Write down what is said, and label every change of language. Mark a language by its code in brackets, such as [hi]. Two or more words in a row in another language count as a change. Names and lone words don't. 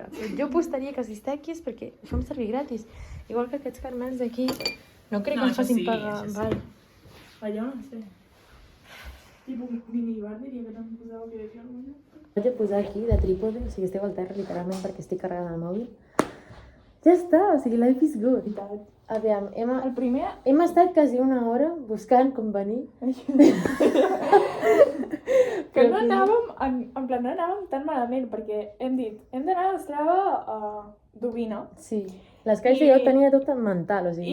[ca] Però jo apostaria que si està aquí és perquè ho fem servir gratis. Igual que aquests carmels d'aquí. No crec que ens facin pagar. Val. Allò no sé. Tipo minibar diria que t'han posat que decía alguna cosa. Vaig a posar aquí de trípode, o sigui, esteu al terra literalment perquè estic carregant el mòbil. Ja està, o sigui, [en] life is good. [ca] Aviam, hem estat quasi una hora buscant com venir. Que no anàvem, [es] en plan, [ca] no anàvem tan malament, perquè hem dit, hem d'anar a Strava a Dubina. Sí, l'Sky ja ho tenia tot en mental, o sigui...